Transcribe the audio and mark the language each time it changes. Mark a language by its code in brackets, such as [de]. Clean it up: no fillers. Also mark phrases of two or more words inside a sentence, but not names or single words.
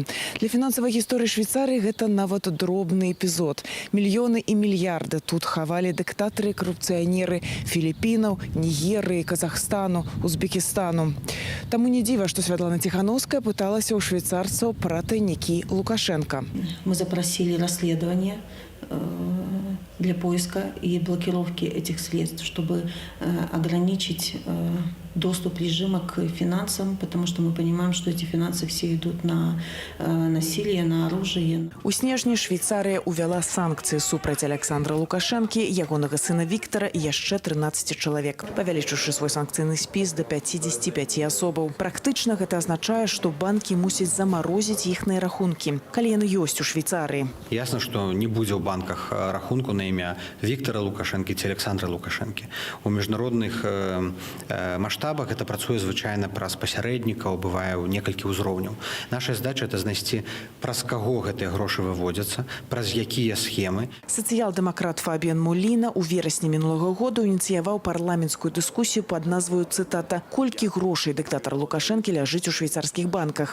[be] Для фінансавай гісторыі Швейцарыі гэта нават дробны эпізод. Мільёны і мільярды тут хавалі дыктатары і карупцыянеры Філіппінаў, Нігерыі, Казахстану, Узбекістану. Таму не дзіва, што Святлана Тихановская пыталася ў швейцарцаў пра тайнікі Лукашенко. [ru] Мы запросили расследование для поиска и блокировки этих средств, чтобы ограничить доступ режима к финансам, потому что мы понимаем, что эти финансы все идут на насилие, на оружие. [be] У снежні Швейцарія увяла санкцыі супраць Александра Лукашэнкі, ягонага сына Віктара і яшчэ 13 чалавек, павялічыўшы свой санкцыйны спіс да 55 асобаў. Практычна гэта азначае, што банкі мусяць замарозіць іхныя рахункі, калі яны ёсць у Швейцарыі. [ru] Ясно, что не будет в банках рахунку на имя Виктора Лукашенко ці Александра Лукашенко. [be] У міжнародных масштабах это працуе звычайна праз пасярэднікаў, бывае ў некалькі ўзроўняў. [ru] Наша задача это [be] знайсці, праз каго гэтыя грошы выводзяцца, праз якія схемы. Сацыял-дэмакрат Фабіан Моліна ў верасні мінулага года ініцыяваў парламенцкую дыскусію пад назваю, цытата, «Колькі грошай дыктатар Лукашэнкі ляжыць у швейцарскіх банках».